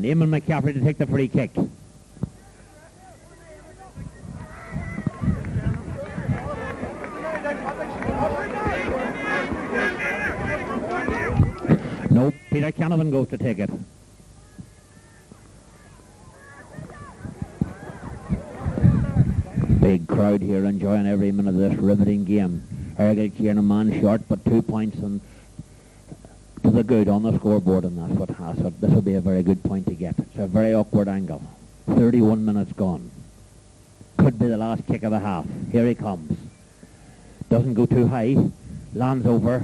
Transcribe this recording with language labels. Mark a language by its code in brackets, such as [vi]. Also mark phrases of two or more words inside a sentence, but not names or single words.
[en] Eamon McCaffrey to take the free kick. No, Peter Canavan goes to take it. Big crowd here enjoying every minute of this riveting game. Errigal Ciaran a man short, but 2 points and to the good on the scoreboard, and that's what has it. This will be a very good point to get. It's a very awkward angle. 31 minutes gone. Could be the last kick of the half. Here he comes. Doesn't go too high. Lands over.